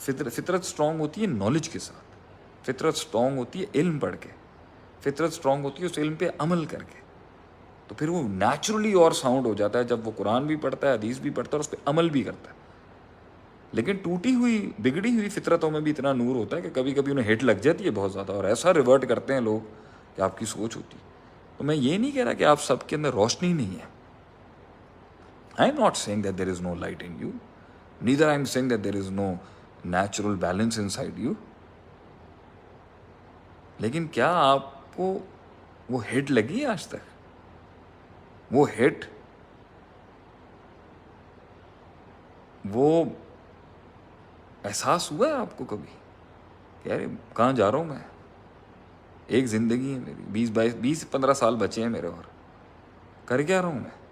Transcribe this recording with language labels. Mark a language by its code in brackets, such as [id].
[ur] فطرت سٹرونگ ہوتی ہے نالج کے ساتھ، فطرت سٹرونگ ہوتی ہے علم پڑھ کے، فطرت سٹرونگ ہوتی ہے اس علم پہ عمل کر کے، تو پھر وہ نیچرلی اور ساؤنڈ ہو جاتا ہے جب وہ قرآن بھی پڑھتا ہے، حدیث بھی پڑھتا ہے اور اس پہ عمل بھی کرتا ہے۔ لیکن ٹوٹی ہوئی بگڑی ہوئی فطرتوں میں بھی اتنا نور ہوتا ہے کہ کبھی کبھی انہیں ہٹ لگ جاتی ہے بہت زیادہ، اور ایسا ریورٹ کرتے ہیں لوگ کہ آپ کی سوچ ہوتی ہے۔ تو میں یہ نہیں کہہ رہا کہ آپ سب کے اندر روشنی نہیں ہے۔ [en] I am not saying that there is no light in you. Neither I am saying that there is no natural balance inside you. [ur] لیکن کیا آپ کو وہ ہٹ لگی ہے آج تک؟ وہ ہٹ، وہ احساس ہوا ہے آپ کو کبھی کہ یار کہاں جا رہا ہوں میں؟ ایک زندگی ہے میری، 20-15 سال بچے ہیں میرے، اور کر کیا رہا ہوں میں؟